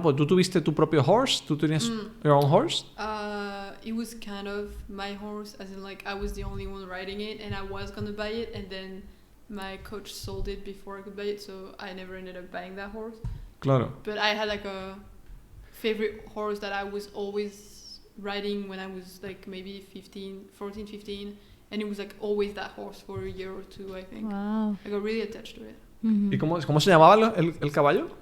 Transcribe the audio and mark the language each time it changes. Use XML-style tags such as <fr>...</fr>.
<es>Porque tú tuviste tu propio horse, tú tenías</es> <en>your own horse. it was kind of my horse, as in like I was the only one riding it, and I was gonna buy it, and then my coach sold it before I could buy it, so I never ended up buying that horse.</en> <es>Claro.</es> <en>But I had like a favorite horse that I was always riding when I was like maybe 14, 15, and it was like always that horse for a year or two, I think. Wow. I got really attached to it.</en> <es>¿Y cómo se llamaba el caballo?</es>